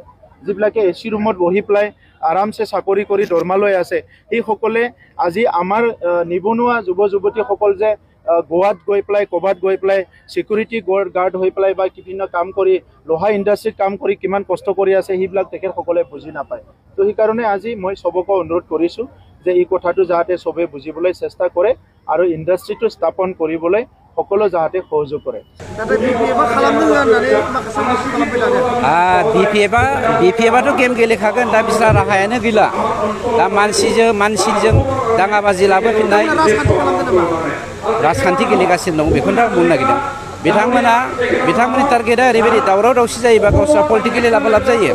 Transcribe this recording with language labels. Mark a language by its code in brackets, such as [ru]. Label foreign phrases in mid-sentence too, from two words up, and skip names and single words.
[as] যিবিলাকে AC ৰুমত বহি পেলাই আৰামছে চাকৰি কৰি দৰমহা লৈ আছে, সেইসকলে আজি আমাৰ নিবনুৱা যুৱ যুৱতীসকল যে গোৱাত গৈ পেলাই, ক'ৰবাত গৈ পেলাই [en] security guard [as] হৈ পেলাই বা বিভিন্ন কাম কৰি, লোহা ইণ্ডাষ্ট্ৰিত কাম কৰি কিমান কষ্ট কৰি আছে, সেইবিলাক তেখেতসকলে বুজি নাপায়। তো সেইকাৰণে আজি মই চবকে অনুৰোধ কৰিছোঁ যে এই কথাটো যাতে চবে বুজিবলৈ চেষ্টা কৰে আৰু ইণ্ডাষ্ট্ৰিটো স্থাপন কৰিবলৈ সকলো যাতে সহযোগ কৰে। [brx] BPF-आथ' गेम गेलेखागोन, दा बिस्रा राहायानो गैला। दा मानसिजों दाङाबाजि लाबोफिननाय राजखान्थि गेलेगासिनो दं, बेखौनो आं बुंनो नागिरदों। बिथांमोननि टारगेटआ ओरैबायदि दावराव दावसि जायोबा गावस्रा पलिटिकेलि लाब जायो।